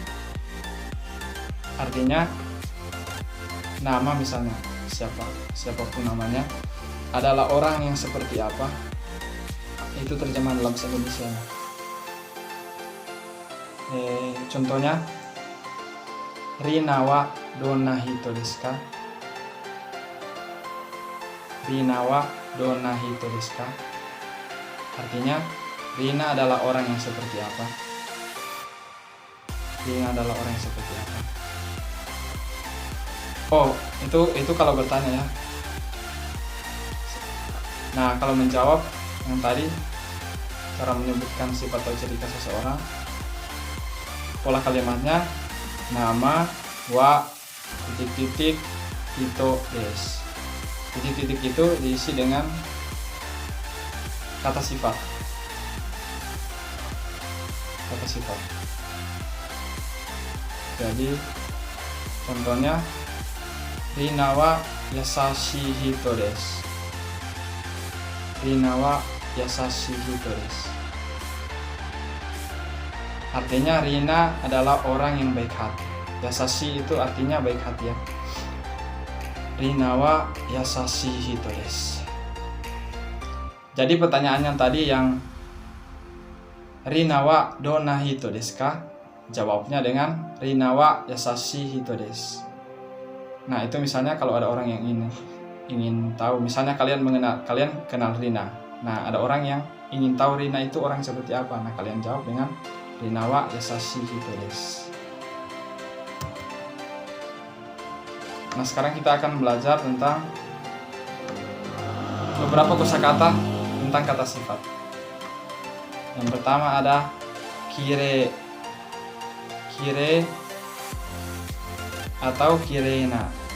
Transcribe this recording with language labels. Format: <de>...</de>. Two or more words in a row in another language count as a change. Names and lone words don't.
<id>Artinya nama, misalnya siapapun namanya, adalah orang yang seperti apa. Itu terjemahan dalam bahasa Indonesia.</id> <ja>Contohnya リナはどんな人ですか? リナはどんな人ですか?</ja> <id>Artinya Rina adalah orang yang seperti apa? Rina adalah orang yang seperti apa? Oh, itu kalau bertanya ya. Nah, kalau menjawab yang tadi, cara menyebutkan sifat atau ciri khas seseorang, pola kalimatnya nama wa titik-titik</id> <ja>人です.</ja> <id>Titik-titik itu diisi dengan kata sifat. Kata sifat. Jadi contohnya</id> <ja>リナは優しい人です. リナは優しい人です.</ja> <id>Artinya Rina adalah orang yang baik hati. Yasashi itu artinya baik hati ya.</id> <ja>リナは優しい人です.</ja> <id>Jadi pertanyaannya tadi yang</id> <ja>リナはどんな人ですか?</ja> <id>Jawabnya dengan</id> <ja>リナは優しい人です.</ja> <id>Nah, itu misalnya kalau ada orang yang ingin tahu, misalnya kalian kenal Rina. Nah, ada orang yang ingin tahu Rina itu orang seperti apa. Nah, kalian jawab dengan</id> <ja>リナは優しい人です.</ja> <id>Nah, sekarang kita akan belajar tentang beberapa kosakata tentang kata sifat. Yang pertama ada kire atau kireina.</id>